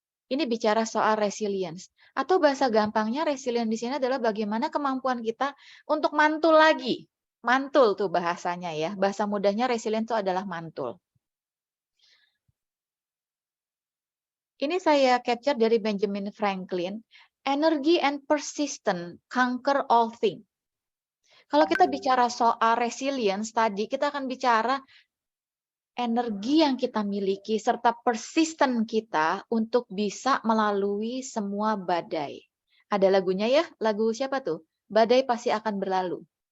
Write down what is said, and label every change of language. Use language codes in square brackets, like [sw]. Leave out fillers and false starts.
[id] Ini bicara soal resilience. Atau bahasa gampangnya resilience di sini adalah bagaimana kemampuan kita untuk mantul lagi. Mantul tuh bahasanya ya. Bahasa mudahnya resilience itu adalah mantul. Ini saya capture dari Benjamin Franklin. [en] Energy and persistence conquer all things. [id] Kalau kita bicara soal resilience tadi, kita akan bicara energi yang kita miliki serta persisten kita untuk bisa melalui semua badai. Ada lagunya ya? Lagu siapa tuh? Badai pasti akan berlalu.